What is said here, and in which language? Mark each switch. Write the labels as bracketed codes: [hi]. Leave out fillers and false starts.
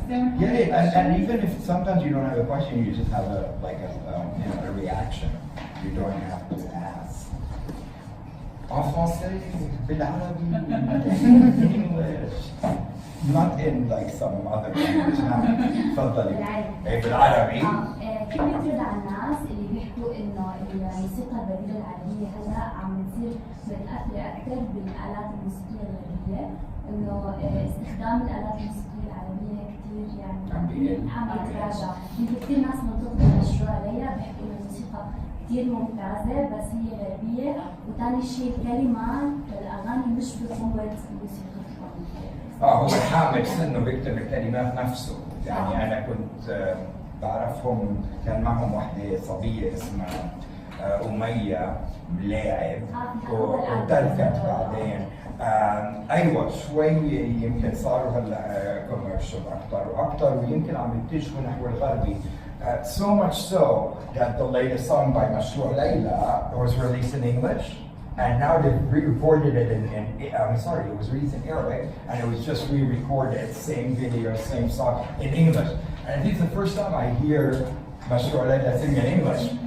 [en] And even if sometimes you don't have a question, you just have a reaction. You don't have to ask. [fr] En français, [ar] بالعربي, [en] English. Not in like some other language. [ar] تفضلي. بالعربي. كلمة رضا الناس اللي بيحكوا إنه الموسيقى البديلة العربية هلا عم تصير متأثرة أكثر بالآلات الموسيقية الغربية، إنه استخدام الآلات الموسيقية العربية كثير عم يتراجع. يمكن كثير ناس منطقة مشروع ليلى بيحكوا إنه الموسيقى كثير ممتازة بس هي غربية، وثاني شيء الكلمات الأغاني مش بقوة الموسيقى. هو حامل سنه بيكتب الكلمات نفسه. أنا كنت بعرفهم، كان معهم واحدة صبية اسمها أمية ملاعب وتركت بعدين. أيوة شوي يمكن صاروا هلا كوميرشال أكثر وأكثر، ويمكن عم يتجهوا نحو الغربي. [en] So much so that the latest song by Mashrou Leila was released in English. And now they've re-recorded it it was released in Arabic, and it was just re-recorded, same video, same song, in English. And this is the first time I hear Mashrou Leila sing in English.